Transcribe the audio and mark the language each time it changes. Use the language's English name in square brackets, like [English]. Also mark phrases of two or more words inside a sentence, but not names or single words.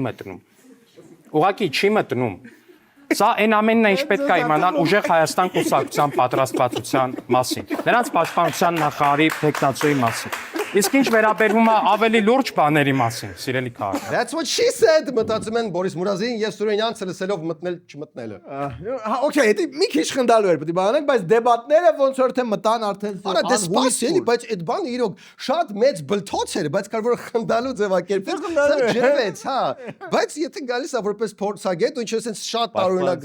[Armenian] մտնում։ Ուղղակի չի մտնում։ Սա այն ամենն է, ինչ պետք է իմանալ ուժեղ Հայաստան կուսակցության պատրաստվածության մասին, նրանց պաշտպանության նախարարի տեխնացուի մասին։ Իսկ ինչ վերաբերվում է ավելի լուրջ բաների մասին, սիրելի քաղաքացի։ [English] That's what she said, [Armenian] մտածում են Բորիս Մուրազին եւ Սուրենյանցը լսելով մտնել չմտնելը։ Հա, օքեյ, դա մի քիչ խնդալու էր, պետք է բանանք, բայց դեբատները ոնց որ թե մտան արդեն Արա դե սպասելի, բայց այդ բանը իրոք շատ մեծ բլթոց էր, բայց կար որ խնդալու ձևակերպել, սա ջրվեց, հա։ Բայց եթե գալիս է որպես փորձագետ, ու ինչ ասես շատ տարօրինակ